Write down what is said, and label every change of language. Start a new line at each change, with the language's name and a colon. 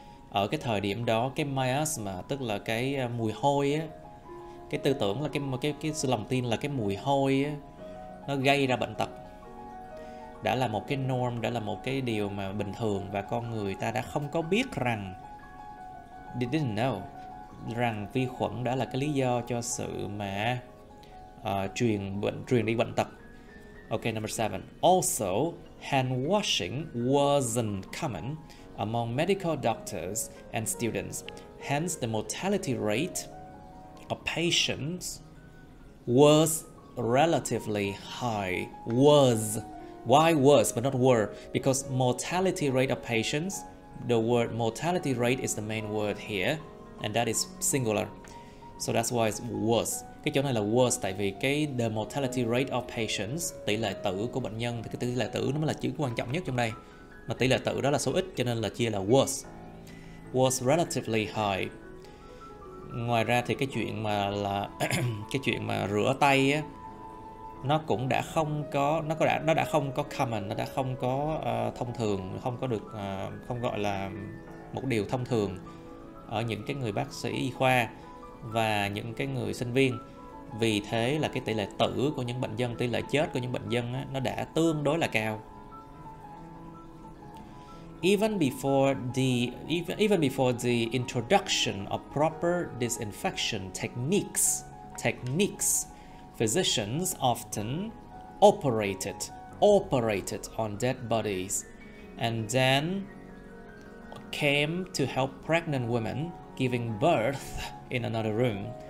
Vietnamese: Ở cái thời điểm đó, cái miasma tức là cái mùi hôi á, cái tư tưởng là cái sự lòng tin là cái mùi hôi á, nó gây ra bệnh tật đã là một cái norm, đã là một cái điều mà bình thường, và con người ta đã không có biết rằng,
English: they didn't know
Vietnamese: rằng vi khuẩn đã là cái lý do cho sự mà truyền đi bệnh tật.
English: Okay, number 7. Also, hand washing wasn't common among medical doctors and students. Hence, the mortality rate of patients was relatively high. Why was, but not were? Because mortality rate of patients, the word mortality rate is the main word here, and that is singular. So that's why it's was.
Vietnamese: Cái chỗ này là was tại vì cái
English: the mortality rate of patients,
Vietnamese: tỷ lệ tử của bệnh nhân, thì cái tỷ lệ tử nó mới là chữ quan trọng nhất trong đây. Mà tỷ lệ tử đó là số ít, cho nên là chia là
English: was relatively high.
Vietnamese: Ngoài ra thì cái chuyện mà là cái chuyện mà rửa tay á, nó cũng đã không có, nó đã không có common, nó đã không có thông thường, không gọi là một điều thông thường ở những cái người bác sĩ y khoa và những cái người sinh viên. Vì thế là cái tỷ lệ tử của những bệnh nhân, tỷ lệ chết của những bệnh nhân á, nó đã tương đối là cao.
English: Even before the introduction of proper disinfection techniques, physicians often operated on dead bodies and then came to help pregnant women giving birth in another room.